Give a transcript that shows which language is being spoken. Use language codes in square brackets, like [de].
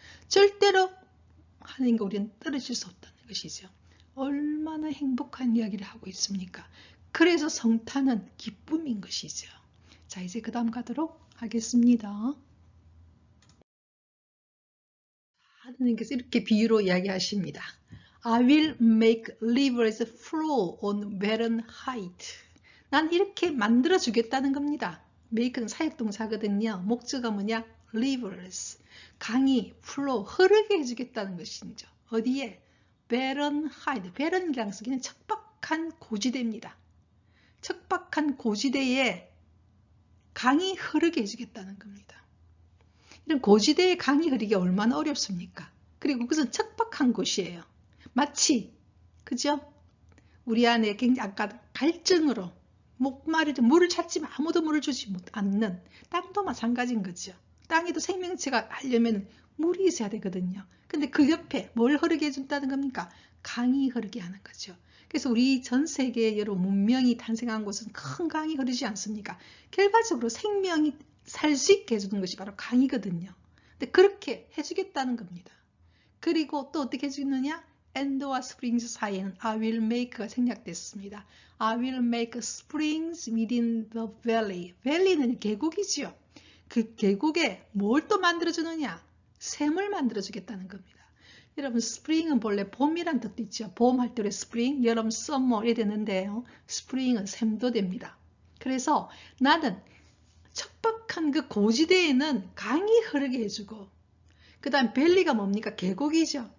[ko] 절대로 하나님과 우리는 떨어질 수 없다는 것이죠. 얼마나 행복한 이야기를 하고 있습니까? 그래서 성탄은 기쁨인 것이죠. 자, 이제 그 다음 가도록 하겠습니다. 하나님께서 이렇게 비유로 이야기하십니다. [en] I will make rivers flow on barren height. [ko] 난 이렇게 만들어 주겠다는 겁니다. make는 사역동사거든요. 목적은 뭐냐? rivers. 강이 flow, 흐르게 해주겠다는 것이죠. 어디에? [en] barren height. [ko] barren이라는 쓰기는 척박한 고지대입니다. 척박한 고지대에 강이 흐르게 해주겠다는 겁니다. 이런 고지대에 강이 흐르기 얼마나 어렵습니까? 그리고 그것은 척박한 곳이에요. 마치, 그죠? 우리 안에 굉장히 아까 갈증으로 목마르죠. 물을 찾지만 아무도 물을 주지 않는 땅도 마찬가지인 거죠. 땅에도 생명체가 하려면 물이 있어야 되거든요. 근데 그 옆에 뭘 흐르게 해준다는 겁니까? 강이 흐르게 하는 거죠. 그래서 우리 전 세계의 여러 문명이 탄생한 곳은 큰 강이 흐르지 않습니까? 결과적으로 생명이 살 수 있게 해주는 것이 바로 강이거든요. 근데 그렇게 해주겠다는 겁니다. 그리고 또 어떻게 해주느냐? 엔드와 스프링스 사이에는 [en] I will make [ko] 가 생략됐습니다. [en] I will make springs within the valley. [ko] valley는 계곡이지요. 그 계곡에 뭘 또 만들어주느냐? 샘을 만들어주겠다는 겁니다. 여러분, 스프링은 본래 봄이란 뜻도 있죠. 봄 할 때 우리 스프링, 여름, 썸머 이래 되는데요. 스프링은 샘도 됩니다. 그래서 나는 척박한 그 고지대에는 강이 흐르게 해주고, 그 다음 밸리가 뭡니까? 계곡이죠.